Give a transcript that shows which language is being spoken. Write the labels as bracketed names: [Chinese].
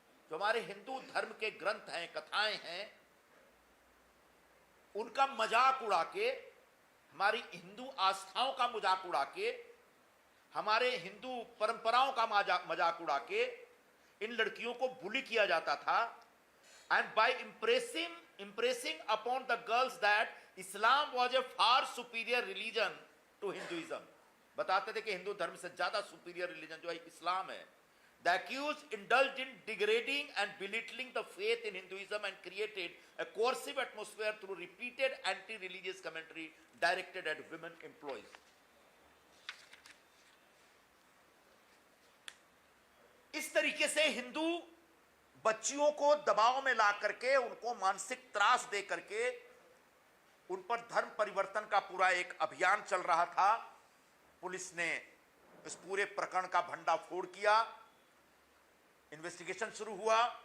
[Hindi] जो हमारे हिंदू धर्म के ग्रंथ हैं, कथाएं हैं, उनका मजाक उड़ा के, हमारी हिंदू आस्थाओं का मजाक उड़ा के, हमारे हिंदू परंपराओं का मजाक उड़ा के इन लड़कियों को बुली किया जाता था। [English] And by impressing upon the girls that Islam was a far superior religion to Hinduism। [Hindi] बताते थे कि हिंदू धर्म से ज्यादा सुपीरियर रिलीजन जो है इस्लाम है। [English] The accused indulged in degrading and belittling the faith in Hinduism and created a coercive atmosphere through repeated anti-religious commentary directed at women employees। [Hindi] इस तरीके से हिंदू बच्चियों को दबाव में ला करके, उनको मानसिक त्रास दे करके, उन पर धर्म परिवर्तन का पूरा एक अभियान चल रहा था। पुलिस ने इस पूरे प्रकरण का भंडाफोड़ किया, इन्वेस्टिगेशन शुरू हुआ।